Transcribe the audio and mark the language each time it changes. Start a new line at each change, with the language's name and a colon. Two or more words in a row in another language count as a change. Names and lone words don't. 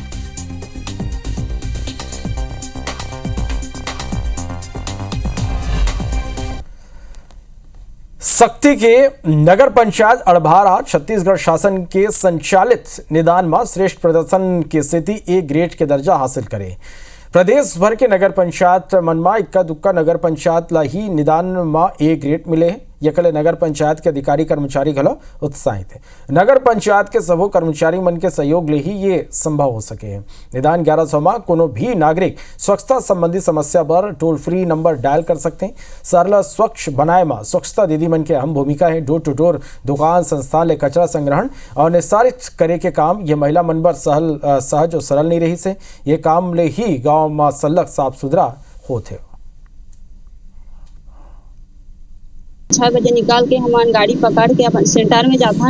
Chhattisgarhi: शक्ति के नगर पंचायत अड़भारा छत्तीसगढ़ शासन के संचालित निदान में श्रेष्ठ प्रदर्शन की स्थिति ए ग्रेड के दर्जा हासिल करे। प्रदेश भर के नगर पंचायत मनमा इक्का दुक्का नगर पंचायत ला ही निदान में ए ग्रेड मिले हैं। यकले नगर पंचायत के अधिकारी कर्मचारी घलो उत्साहित है। नगर पंचायत के सबो कर्मचारी मन के सहयोग ले ही ये संभव हो सके है। निदान 1100 में कोनो भी नागरिक स्वच्छता संबंधी समस्या पर टोल फ्री नंबर डायल कर सकते हैं। सरल स्वच्छ बनाए में स्वच्छता दीदी मन के अहम भूमिका है।
English: door to door
Chhattisgarhi: दुकान संस्थान ले कचरा संग्रहण और निस्तारित करे के काम ये महिला मन बर सहज और सरल नहीं रही से। ये काम ले ही गाँव में सलग साफ सुथरा होते। 6 बजे निकाल के हमान गाड़ी पकड़ के अपन सेंटर में जाथन।